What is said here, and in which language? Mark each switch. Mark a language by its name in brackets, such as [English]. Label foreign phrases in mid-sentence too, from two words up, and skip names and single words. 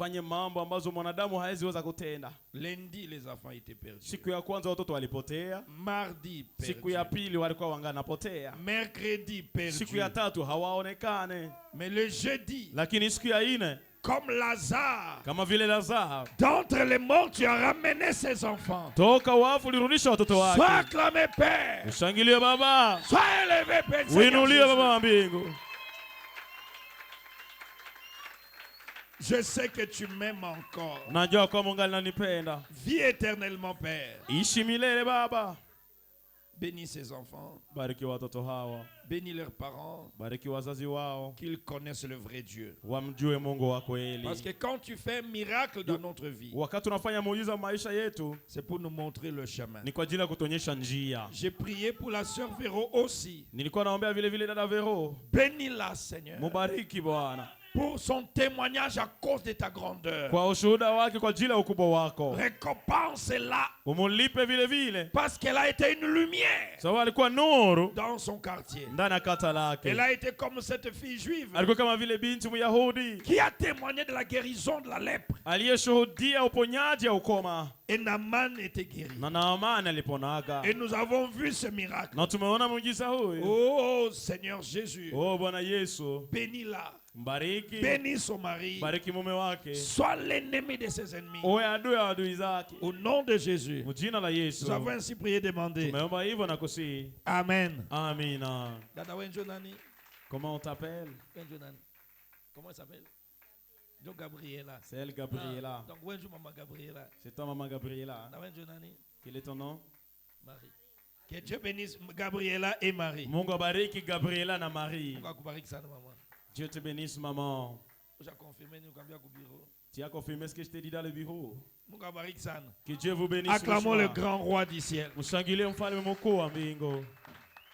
[French] Lundi, les enfants étaient perdus. Mardi, perdus. Mercredi, perdus. Mais le jeudi, Comme Lazare. [Swahili] Kama vile Lazare. [French] D'entre les morts, tu as ramené ses enfants. [Swahili] Toka wafu ulirudisha watoto wake. [French] Sois acclamé, Père. [Swahili] Ushangilie Baba. [French] Sois élevé, Père. [Swahili] Uinuliwe Baba wa mbingu. [French] Je sais que tu m'aimes encore. [Swahili] Najua kwa Mungu ananipenda. [French] Vis éternellement, Père. [Swahili] Ishi milele Baba. [French] Bénis ses enfants. [Swahili] Bariki watoto hawa. [French] Bénis leurs parents. [Swahili] Bariki wazazi wao. [French] Qu'ils connaissent le vrai Dieu. [Swahili] Wamjue Mungu wa kweli. [French] Parce que quand tu fais un miracle dans notre vie, [Swahili] wakati unafanya muujiza maisha yetu, [French] c'est pour nous montrer le chemin. [Swahili] Ni kwa ajili ya kutuonyesha njia. [French] J'ai prié pour la sœur Véro aussi. [Swahili] Nilikuwa naombea vile vile dada Véro. [French] Bénis-la, Seigneur. [Swahili] Mubariki Bwana. [French] Pour son témoignage à cause de ta grandeur. [Swahili] Kwa ushuhuda wake kwa ajili ya ukubwa wako. [French] Récompense-la. [Swahili] Umulipe vile vile. [French] Parce qu'elle a été une lumière. [Swahili] Sababu alikuwa nuru [French] dans son quartier. [Swahili] Ndani ya kata lake. [French] Elle a été comme cette fille juive. [Swahili] Alikuwa kama vile binti Myahudi. [French] Qui a témoigné de la guérison de la lèpre. [Swahili] Aliyeshuhudia uponyaji wa ukoma. [French] Et Naaman était guéri. [Swahili] Na Naaman aliponaga. [French] Et nous avons vu ce miracle. [Swahili] Na tumeona muujiza huyu. [French] Oh Seigneur Jésus. [Swahili] Oh Bwana Yesu. [French] Bénis-la. [Swahili] Mbariki. [French] Bénis son mari. [Swahili] Bariki mume wake. [French] Sois l'ennemi de ses ennemis. [Swahili] Uwe adui ya adui zake. [French] Au nom de Jésus. [Swahili] Mjina la Yesu. [French] Nous avons ainsi prié demandé. [Swahili] Tumeomba hivyo na kusihi. [French] Amen. [Swahili] Amina. Dada wenjo nani? [French] Comment on t'appelle? [Swahili] Wenjo nani? [French] Comment elle s'appelle? Donc Gabriela. C'est elle Gabriela. [Swahili] Donc wenjo maman Gabriela. [French] C'est toi maman Gabriela. [Swahili] Dada wenjo nani? [French] Quel est ton nom? Marie. Que Dieu bénisse Gabriela et Marie. [Swahili] Mungu bariki Gabriela na Marie. Mungu akubariki sana maman. [French] Dieu te bénisse, maman. Tu as confirmé ce que je t'ai dit dans le bureau. Que Dieu vous bénisse. Acclamons le grand roi du ciel.